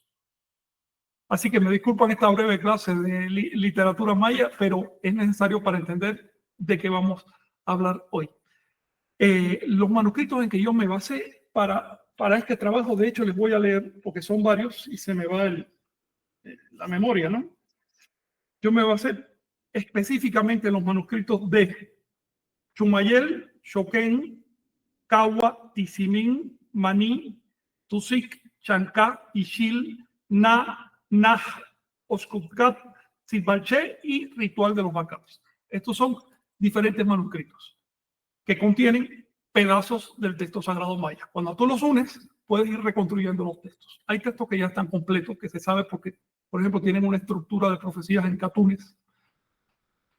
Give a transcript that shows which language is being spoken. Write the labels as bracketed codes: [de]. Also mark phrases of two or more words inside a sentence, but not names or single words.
[es] Así que me disculpan esta breve clase de literatura maya, pero es necesario para entender de qué vamos a hablar hoy. Los manuscritos en que yo me basé para este trabajo, de hecho les voy a leer porque son varios y se me va la memoria, ¿no? Yo me basé específicamente en los manuscritos de Chumayel, Xoquén, Cahua, Tizimín, Maní, Tusic, Chancá, Ixil, Nah, Oscucat, Tzipalché y Ritual de los Bacatos. Estos son diferentes manuscritos que contienen pedazos del texto sagrado maya. Cuando tú los unes, puedes ir reconstruyendo los textos. Hay textos que ya están completos, que se sabe porque, por ejemplo, tienen una estructura de profecías en catunes.